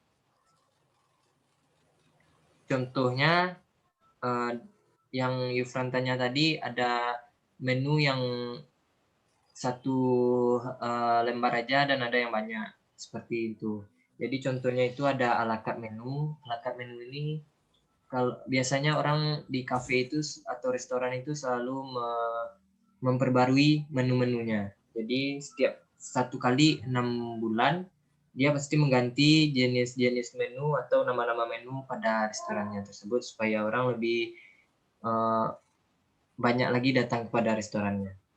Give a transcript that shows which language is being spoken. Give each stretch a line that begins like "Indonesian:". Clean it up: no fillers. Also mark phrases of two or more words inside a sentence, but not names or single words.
Indonesian: Contohnya yang Yufran tanya tadi, ada menu yang satu lembar aja dan ada yang banyak seperti itu. Jadi contohnya itu ada
English: a la carte menu. A la carte menu
Indonesian: ini kalau biasanya orang di cafe itu atau restoran itu selalu memperbarui menu-menunya. Jadi setiap 1 kali 6 bulan dia pasti mengganti jenis-jenis menu atau nama-nama menu pada restorannya tersebut supaya orang lebih banyak lagi datang kepada restorannya.